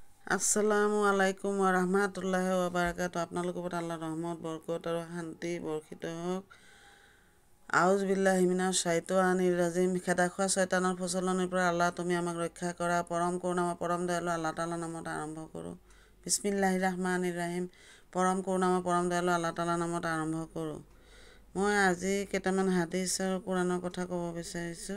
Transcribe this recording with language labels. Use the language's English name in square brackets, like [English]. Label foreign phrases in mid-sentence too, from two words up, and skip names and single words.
[Arabic] السلام عليكم ورحمة الله وبركاته. [Assamese] আপোনালোকৰ ওপৰত আল্লাহৰ ৰহমত বৰকত আৰু শান্তি বৰ্ষিত হওক। [Arabic] أعوذ بالله من الشيطان الرجيم. [Assamese] খেদা খোৱা শয়তানৰ প্ৰচলনৰ পৰা আল্লাহ তুমি আমাক ৰক্ষা কৰা। পৰম কৰুণাময় পৰম দয়ালু আল্লাহ তাআলাৰ নামত আৰম্ভ কৰোঁ। [Arabic] بسم الله الرحمن الرحيم. [Assamese] পৰম কৰুণাময় পৰম দয়ালু আল্লাহ তাআলাৰ নামত আৰম্ভ কৰোঁ। মই আজি কেইটামান হাদিছ আৰু কোৰাণৰ কথা ক'ব বিচাৰিছোঁ।